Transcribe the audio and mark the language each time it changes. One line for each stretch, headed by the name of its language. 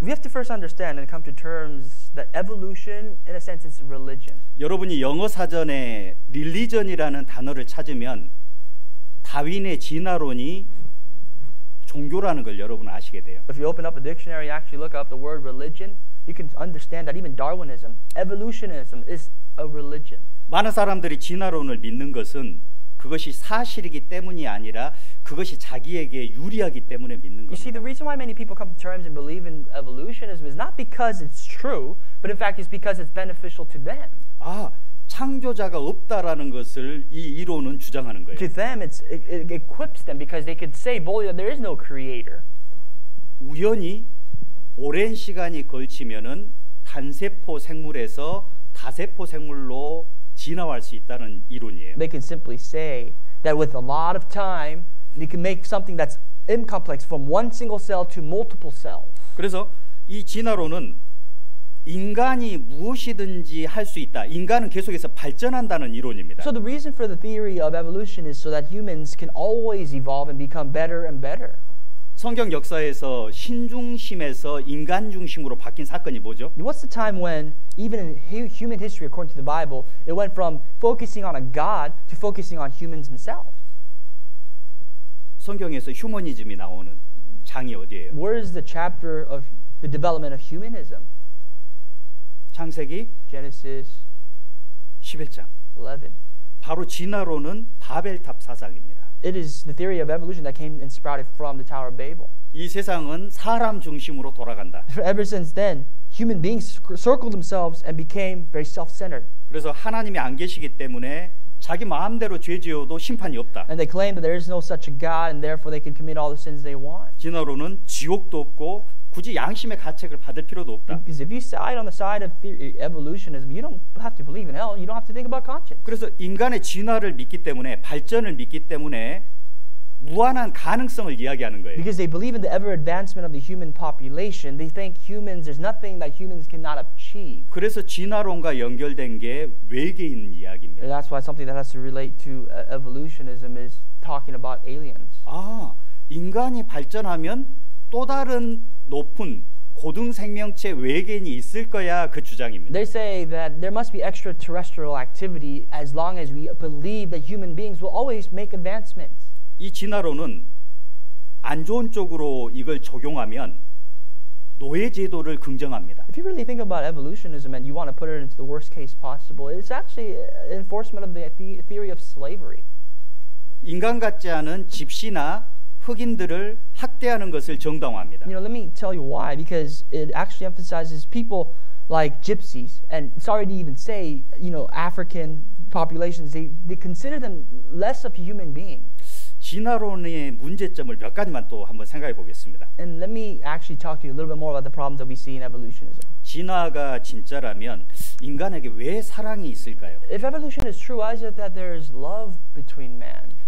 English: We have to first understand and come to terms that evolution, in a sense, is religion.
Korean: 여러분이 영어 사전에 religion이라는 단어를 찾으면 다윈의 진화론이 종교라는 걸 여러분 아시게 돼요.
English: If you open up a dictionary, you actually look up the word religion, you can understand that even Darwinism, evolutionism is a religion.
Korean: 많은 사람들이 진화론을 믿는 것은 그것이 사실이기 때문이 아니라 그것이 자기에게 유리하기 때문에 믿는
English: You see, the
Korean: 겁니다.
English: reason why many people come to terms and believe in evolutionism is not because it's true, but in fact it's because it's beneficial to them.
Korean: 아, 창조자가 없다라는 것을 이 이론은 주장하는 거예요.
English: To them, it equips them because they could say boldly that there is no creator.
Korean: 우연히 오랜 시간이 걸치면은 단세포 생물에서 다세포 생물로 진화할 수 있다는 이론이에요.
English: They can simply say that with a lot of time, they can make something that's incomplex from one single cell to multiple cells.
Korean: 그래서 이 진화론은 인간이 무엇이든지 할 수 있다. 인간은 계속해서 발전한다는 이론입니다.
English: So the reason for the theory of evolution is so that humans can always evolve and become better and better.
Korean: 성경 역사에서 신중심에서 인간 중심으로 바뀐 사건이 뭐죠?
English: What's the time when, even in human history, according to the Bible, it went from focusing on a God to focusing on humans themselves?
Korean: 성경에서 휴머니즘이 나오는 장이 어디예요?
English: Where is the chapter of the development of humanism?
Korean: 창세기
English: Genesis
Korean: 11장.
English: 11.
Korean: 바로 진화론은 바벨탑 사상입니다.
English: It is the theory of evolution that came and sprouted from the Tower of Babel.
Korean: 이 세상은 사람 중심으로 돌아간다.
English: Ever since then, human beings circled themselves and became very self-centered.
Korean: 그래서 하나님이 안 계시기 때문에 자기 마음대로 죄 지어도 심판이 없다.
English: And they claim that there is no such a God and therefore they can commit all the sins they want.
Korean: 진화론은 지옥도 없고 굳이 양심의 가책을 받을 필요도 없다.
English: Because if you side on the side of evolutionism, you don't have to believe in hell. You don't have to think about conscience.
Korean: 그래서 인간의 진화를 믿기 때문에 발전을 믿기 때문에 무한한 가능성을 이야기하는 거예요.
English: Because they believe in the ever advancement of the human population, they think there's nothing that humans cannot achieve.
Korean: 그래서 진화론과 연결된 게 외계인 이야기입니다.
English: that's why something that has to relate to evolutionism is talking about aliens.
Korean: 아, 인간이 발전하면 또 다른 높은 고등 생명체 외계인이 있을 거야 그 주장입니다.
English: They say that there must be extraterrestrial activity as long as we believe that human beings will always make advancements.
Korean: 이 진화론은 안 좋은 쪽으로 이걸 적용하면 노예 제도를 긍정합니다.
English: If you really think about evolutionism and you want to put it into the worst case possible, it's actually an enforcement of the theory of slavery.
Korean: 인간 같지 않은 집시나 흑인들을 학대하는 것을 정당화합니다.
English: You know, let me tell you why. Because it actually emphasizes people like gypsies, and sorry to even say, you know, African populations. They consider them less of a human being.
Korean: 진화론의 문제점을 몇 가지만 또 한번 생각해 보겠습니다.
English: And let me actually talk to you a little bit more about the problems that we see in evolutionism.
Korean: 진화가 진짜라면 인간에게 왜 사랑이 있을까요?
English: If evolution is true, why is it that there is love between man?